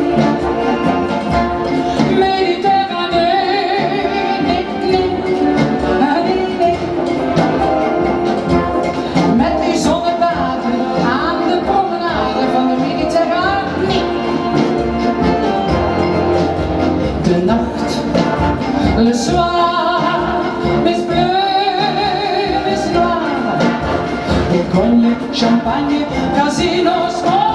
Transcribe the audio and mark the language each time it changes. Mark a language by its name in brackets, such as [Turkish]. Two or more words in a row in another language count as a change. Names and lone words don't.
[Dutch] Mediterranee, nee, nee, nee, nee. Met die zonnebaden aan de promenade van de Mediterranee. De nacht, [French] le soir, mes bleus, mes noirs. Bourgogne, champagne, casinos.